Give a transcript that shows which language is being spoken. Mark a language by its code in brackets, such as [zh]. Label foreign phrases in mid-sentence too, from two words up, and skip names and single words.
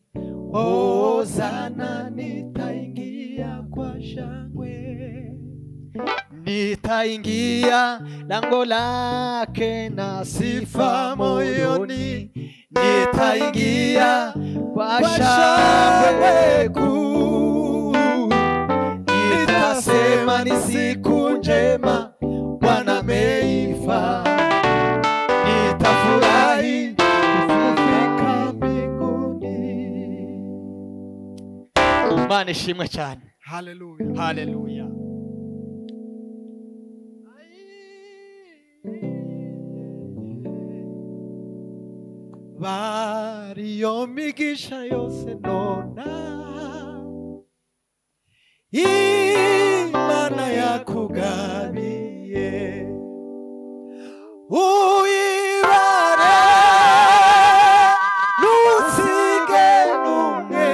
[sw] Hosana, nitaingia kwa shangwe, nitaingia lango lake na sifa moyoni, nitaingia kwa shangwe kuu. Nitasema ni siku njema Bwana ameifanya, nitafurahi kufika mbinguni. [rw] Imana ishimwe cyane. Haleluya, haleluya. Variyo migisha yose nona, Imana yakugabiye, uyibare ntusige n'umwe.